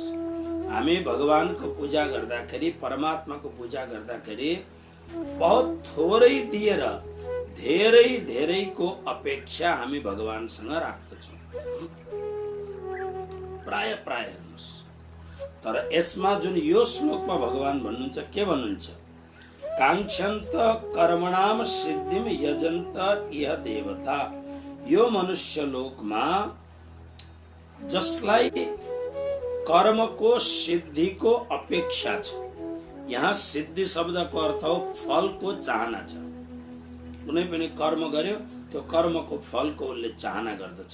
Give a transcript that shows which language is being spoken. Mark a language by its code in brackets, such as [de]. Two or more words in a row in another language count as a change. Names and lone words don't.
[ne] हामी भगवानको पूजा गर्दाखेरि, परमात्माको पूजा गर्दाखेरि बहुत थोरै दिएर धेरै धेरैको अपेक्षा हामी भगवानसँग राख्दछौँ। प्राय हेर्नुहोस्। तर यसमा जुन यो श्लोकमा भगवान भन्नुहुन्छ, के भन्नुहुन्छ? [sa] काङ्क्षन्त कर्मणाम सिद्धिम यजन्त इह देवता। [ne] यो मनुष्य लोकमा जसलाई कर्मको सिद्धिको अपेक्षा छ, यहाँ सिद्धि शब्दको अर्थ हो फलको चाहना छ। कुनै पनि कर्म गर्यो, त्यो कर्मको फलको उसले चाहना गर्दछ।